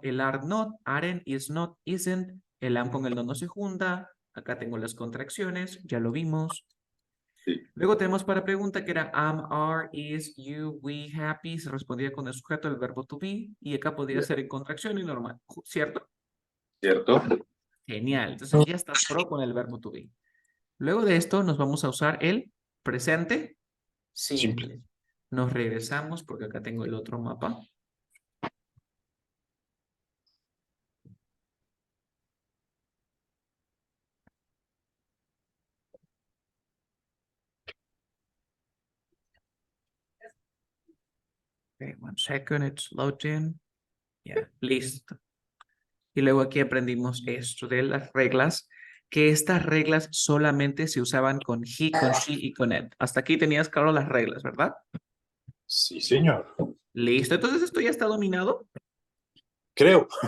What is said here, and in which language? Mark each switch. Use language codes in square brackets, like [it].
[en] El are not, aren't, is not, isn't. [es] El am con el no se junta. Acá tengo las contracciones, ya lo vimos. Sí. Luego tenemos para pregunta que era [en] am, are, is, you, we, happy. [es] Se respondía con el sujeto del verbo to be. Y acá podría ser en contracción y normal, ¿cierto? ¿Cierto? Genial. Entonces ya estás pro con el verbo to be. Luego de esto nos vamos a usar el presente simple. Nos regresamos porque acá tengo el otro mapa. [en] Okay, 1 second, it's loading. [es] Ya, listo. Y luego aquí aprendimos esto de las reglas, que estas reglas solamente se usaban con he, con she y con it. Hasta aquí tenías claro las reglas, ¿verdad? Sí, señor. Listo, entonces esto ya está dominado. Creo.